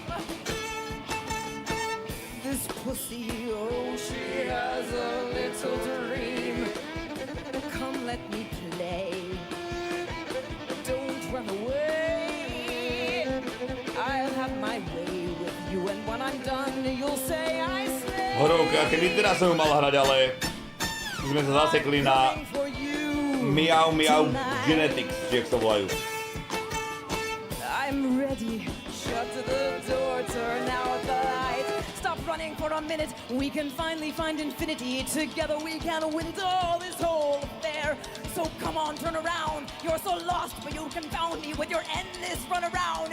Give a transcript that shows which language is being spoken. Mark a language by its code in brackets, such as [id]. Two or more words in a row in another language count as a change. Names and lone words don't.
[en] This pussy, oh, she has a little dream. Come, let me play. Don't run away. I'll have my way with you, and when I'm done, you'll say I slay. [sk] Horovka, kedy teda som ju mal hrať, ale sme sa zasekli na Miau Miau Genetics, či jak sa volajú. [en] I'm ready. Shut the door, turn out the light. Stop running for a minute. We can finally find infinity. Together we can win all this whole affair. So come on, turn around. You're so lost, but you confound me with your endless run around.